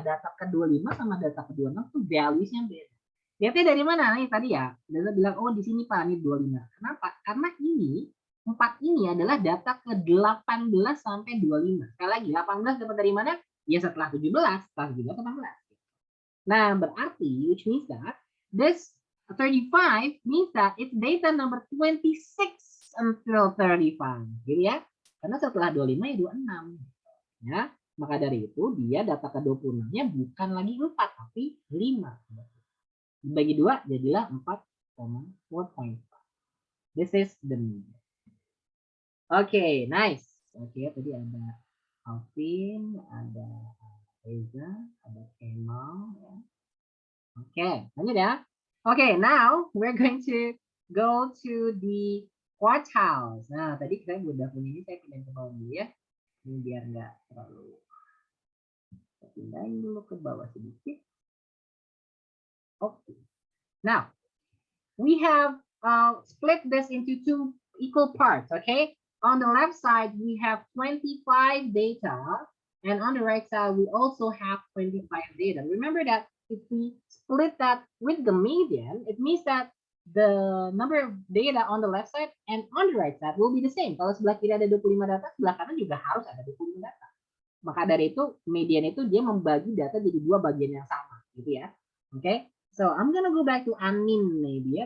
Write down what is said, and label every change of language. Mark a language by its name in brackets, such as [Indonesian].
[Indonesian] Data ke-25 sama data ke-26 tuh values-nya beda. Lihatnya dari mana? Nih tadi ya, Data bilang, oh di sini Pak, ini 25. Kenapa? Karena ini 4 ini adalah data ke-18 sampai 25. Sekali lagi, 18 dapat dari mana? Ya setelah 17, setelah 17 18. Nah, berarti [English] which means that this 35 means that it's data number 26 until 35. [Indonesian] Gitu ya. Karena setelah 25 ya 26. Ya. Maka dari itu dia data ke-26-nya bukan lagi 4 tapi 5. Dibagi 2 jadilah 4,4.5. [English] This is the mean. [Indonesian] Oke, nice. Oke, tadi ada Alvin, ada Reza, ada Kemal ya. Oke, lanjut ya. [English] Oke, now we're going to go to the quartiles. [Indonesian] Nah, tadi saya udah punya ini, saya pindahin ke bawah dulu ya. Ini biar nggak terlalu. Saya pindahin dulu ke bawah sedikit. Okay. [English] Now, we have split this into 2 equal parts, okay? On the left side, we have 25 data, and on the right side, we also have 25 data. Remember that if we split that with the median, it means that the number of data on the left side and on the right side will be the same. [Indonesian] Kalau sebelah kiri ada 25 data, sebelah kanan juga harus ada 25 data. Maka dari itu, median itu dia membagi data jadi 2 bagian yang sama, gitu ya. [English] Oke? Okay? So, I'm gonna go back to Anin maybe ya.